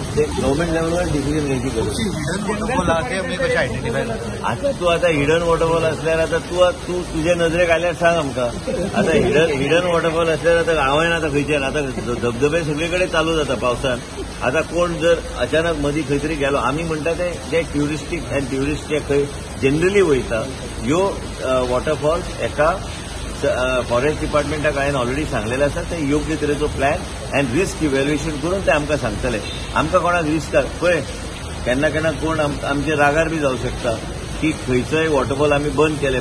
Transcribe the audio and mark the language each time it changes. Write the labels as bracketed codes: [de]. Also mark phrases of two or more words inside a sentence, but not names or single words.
[mr] ते गव्हर्नमेंट लेवलवर डिसिजन घ्यायची गरज. आता तू आता [en] hidden waterfall [mr] असल्यावर आता तू तुझ्या नजरेक आल्यावर सांग आमका. आता [en] hidden waterfall [mr] असल्यावर आता गाव आहे ना, आता खंयच्यान आता धबधबे सगळीकडे चालू जातात पावसात. [kok] आता कोण जर अचानक मधी खंय तरी गेलो, आम्ही म्हणटा ते [en] touristic and tourist [kok] जे खंय जनरली वयता ह्यो वॉटरफॉल एका फॉरेस्ट डिपार्टमेंटाक हांवें ऑलरेडी सांगलेलें आसा. ते योग्य तरेचो [en] plan and risk evaluation [kok] करून ते आमकां सांगतले. आमकां कोणाक रिस्क पळय केन्ना केन्ना कोण आमचे रागार बी जावं शकता की खंयचोय वॉटरफॉल आमी बंद केले.